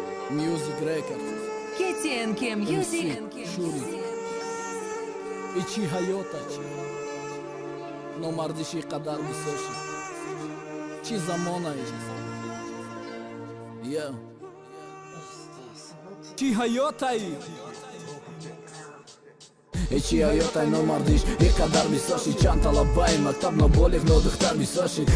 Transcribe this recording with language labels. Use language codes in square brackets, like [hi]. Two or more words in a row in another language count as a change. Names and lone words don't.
[en] Music Records. К Т Н К Music. М С Шури. [tg] И чӣ ҳаёта, чӣ? Номардиш и қадар бисоши. Чӣ замона и? Я. Чӣ ҳаёта и? Э, чӣ ҳаёта и номардиш, и қадар бисоши. Чанд талабаи мактаб ноболиғ нодухтар бисоши.